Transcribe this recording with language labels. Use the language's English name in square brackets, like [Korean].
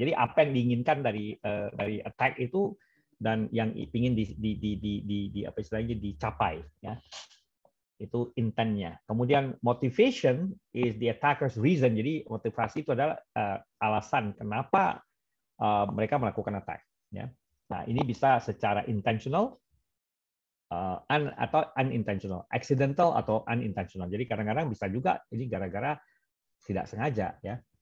[Indonesian] Jadi apa yang diinginkan dari attack itu dan yang ingin apa istilahnya dicapai ya, itu intentnya. [English] Kemudian motivation is the attacker's reason. [Indonesian] Jadi motivasi itu adalah alasan kenapa mereka melakukan attack ya. Nah, ini bisa secara intentional atau unintentional, accidental atau unintentional. Jadi kadang-kadang bisa juga ini gara-gara tidak sengaja ya.